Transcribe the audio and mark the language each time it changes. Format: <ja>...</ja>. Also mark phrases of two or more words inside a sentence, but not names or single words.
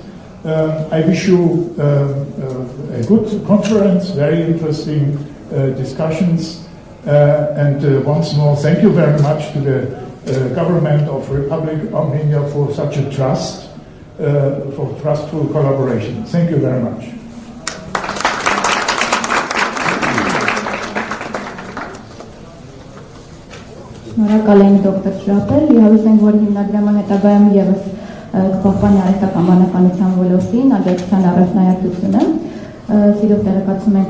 <en>I wish you a good conference, very interesting discussions, and once more, thank you very much to the government of Republic of Armenia for such a for trustful collaboration. Thank you very much.</en> <hy>Շնորհակալ եմ դոկտոր Շրապել, իհավես ենք, որ հիմնադրամը հետագայում ևս կպահպանի արհեստական բանականության ոլորտին աջակցության առաջնահերթությունը։ Սիրով տեղեկացում ենք</hy>